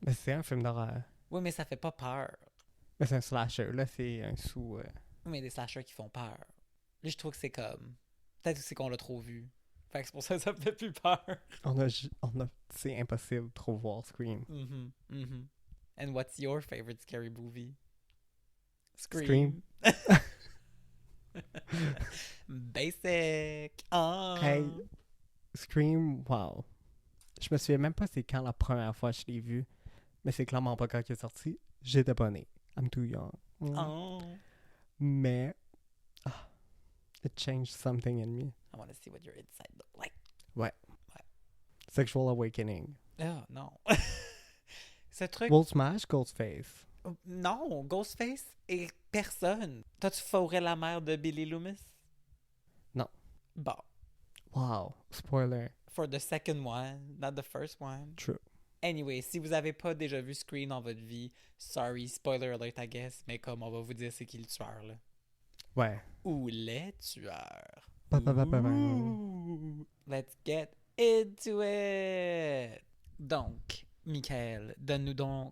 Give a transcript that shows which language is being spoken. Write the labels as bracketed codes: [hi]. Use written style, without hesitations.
[fr] Mais c'est un film d'horreur. Oui, mais ça fait pas peur. Mais c'est un slasher. Là, c'est un sous... Oui, mais il y a des slashers qui font peur. Là, je trouve que c'est comme... Peut-être que c'est qu'on l'a trop vu. Fait que c'est pour ça que ça me fait plus peur. C'est impossible de trop voir Scream. Mm-hmm. [en] And what's your favorite scary movie? Scream. Basic. Oh. Hey, Scream, wow. [fr] Je me souviens même pas c'est quand la première fois que je l'ai vu. Mais c'est clairement pas quand il est sorti. J'étais pas né. [en] I'm too young. Oh. [fr] Mais... [en] it changed something in me. I want to see what your inside look like. Sexual awakening. [fr] Oh, non. Ce truc... [en] Will Smash, Ghostface. [fr] Non, Ghostface et personne. T'as-tu fourré la mère de Billy Loomis? Non. Bon. [en] Wow. Spoiler. For the second one, not the first one. True. [fr] Anyway, si vous avez pas déjà vu Scream dans votre vie, [en] sorry, spoiler alert, I guess, [fr] mais comme on va vous dire c'est qui le tueur, là. Ouais. Ou les tueurs. Ba-ba-ba-ba-bam. [en] Ouh. Let's get into it! [fr] Donc, Michael, donne-nous donc...